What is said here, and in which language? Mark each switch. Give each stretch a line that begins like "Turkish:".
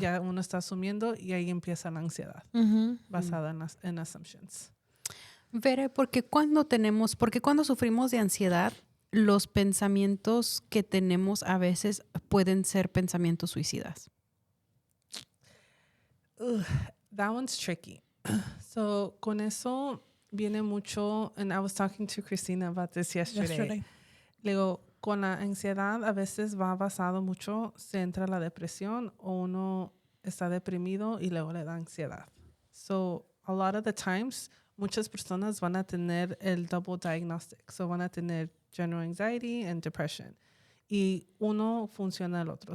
Spanish: Ya uno está asumiendo y ahí empieza la ansiedad basada en assumptions. Vere, porque cuando sufrimos de ansiedad, los pensamientos que tenemos a veces pueden ser pensamientos suicidas.
English: That one's tricky. So,
Spanish: con eso viene mucho,
English: and I was talking to Christina about this yesterday.
Spanish: Le digo, con la ansiedad a veces va basado mucho, se entra la depresión o uno está deprimido y luego le da ansiedad.
English: So, a lot of the times,
Spanish: muchas personas van a tener el
English: double diagnostic.
Spanish: So, van a tener
English: general anxiety and depression.
Spanish: Y uno funciona el otro.